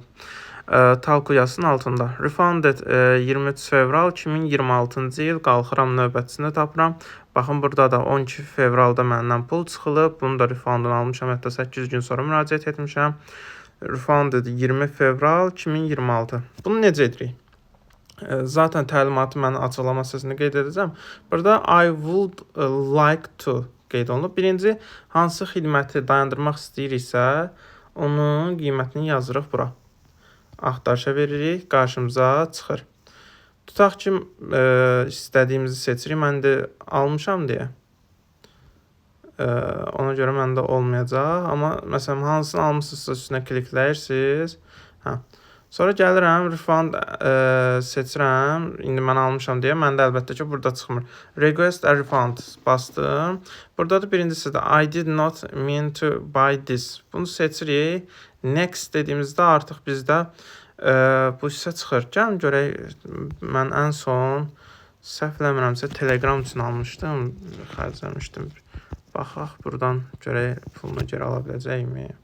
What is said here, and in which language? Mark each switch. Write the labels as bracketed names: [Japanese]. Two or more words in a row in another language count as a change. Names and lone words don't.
[Azerbaijani] Talko yazısının altında. Refunded 23 fevral 2026-cı il, qalxıram növbətisini tapıram. Baxın, burada da 12 fevralda məndən pul çıxılıb. Bunu da refundunu almışam, hətta 800 gün sonra müraciət etmişəm. Refunded 20 fevral 2026. Bunu necə edirik? Zaten təlimatı mən açıqlama hissəsində qeyd edəcəm. Burada [English] I would like to [Azerbaijani] qeyd olunub. Birinci, hansı xidməti dayandırmaq istəyiriksə, onun qiymətini yazırıq bura. Axtarışa veririk, qarşımıza çıxır. Tutaq ki, istədiyimizi seçirik. Mən də almışam deyə. Ona görə məndə olmayacaq. Amma məsələn, hansını almışsınızsa üstünə klikləyirsiniz. Sonra gəlirəm, refund seçirəm. İndi mən almışam deyə. Məndə əlbəttə ki, burada çıxmır. [English] Request a refund [Azerbaijani] bastım. Burada da birincisi də [English] I did not mean to buy this. [Azerbaijani] Bunu seçirik. Next dediyimizdə artıq bizdə bu hissə çıxır. Gəlin görək, mən ən son səhv eləmirəmsə Telegram üçün almışdım. Xərcləmişdim. Baxaq, buradan görək pulunu geri ala biləcəkmi?